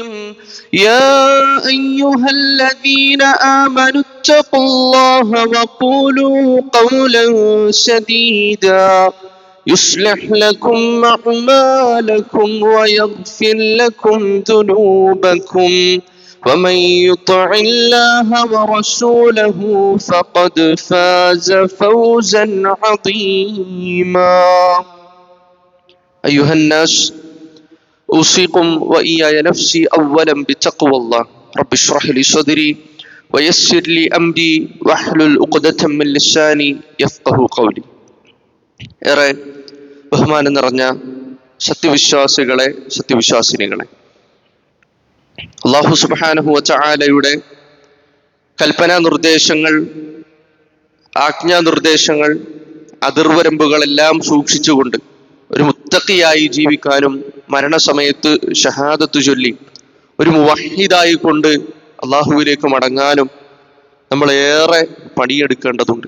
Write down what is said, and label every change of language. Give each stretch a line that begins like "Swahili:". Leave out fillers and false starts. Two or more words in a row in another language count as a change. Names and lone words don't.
Arabic: يا أيها الذين آمنوا اتقوا الله وقولوا قولا سديدا يصلح لكم أعمالكم ويغفر لكم ذنوبكم ومن يطع الله ورسوله فقد فاز فوزا عظيما أيها الناس أوصيكم وإياي نفسي أولا بتقوى الله رب اشرح لي صدري ويسر لي أمري واحلل عقدة من لساني يفقه قولي
Malayalam: ഏറെ ബഹുമാനം നിറഞ്ഞ സത്യവിശ്വാസികളെ സത്യവിശ്വാസിനികളെ,
Arabic: الله سبحانه وتعالى
Malayalam: കൽപ്പനാ നിർദ്ദേശങ്ങൾ, ആജ്ഞാനിർദ്ദേശങ്ങൾ, അതിർവരമ്പുകളെല്ലാം സൂക്ഷിച്ചുകൊണ്ട് ഒരു മുത്തഖിയായി ജീവിക്കാനും മരണസമയത്ത് ഷഹാദത്ത് ചൊല്ലി ഒരു മുവഹിദായി കൊണ്ട് അള്ളാഹുവിലേക്ക് മടങ്ങാനും നമ്മൾ ഏറെ പണിയെടുക്കേണ്ടതുണ്ട്.